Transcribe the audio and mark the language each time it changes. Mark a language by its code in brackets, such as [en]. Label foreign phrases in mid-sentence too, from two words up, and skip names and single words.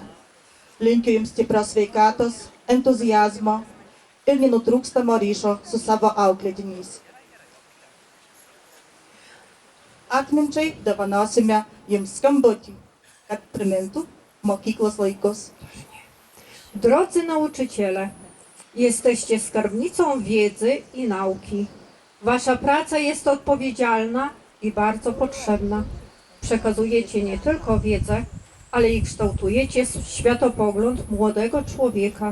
[lt] Linkiu jums stiprios sveikatos, entuziazmo ir nenutrūkstamo ryšio su savo auklėtiniais. Atminčiai dovanosime jums skambutį, kad primintų mokyklos laikus. [pl] Drodzy nauczyciele, jesteście skarbnicą wiedzy i nauki. Wasza praca jest odpowiedzialna i bardzo potrzebna. Przekazujecie nie tylko wiedzę, ale i kształtujecie światopogląd młodego człowieka.